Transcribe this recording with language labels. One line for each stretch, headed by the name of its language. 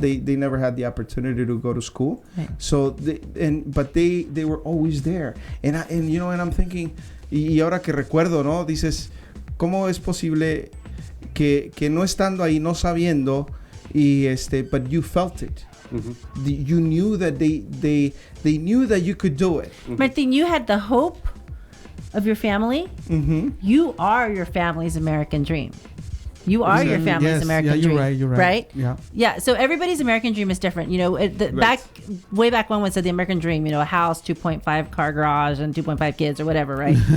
English: They never had the opportunity to go to school. Right. So but they were always there. And I'm thinking,
Spanish: y ahora que recuerdo, ¿no? Dices, ¿cómo es posible que no estando ahí, no sabiendo,
English: but you felt it? You knew that they knew that you could do it. Martin, you had the hope of your family. You are your family's American dream. You are your family's Yes, American yeah, dream. you're right. Right? Yeah. Yeah. So everybody's American dream is different. You know, way back when one said the American dream, you know, a house, 2.5 car garage, and 2.5 kids or whatever, right?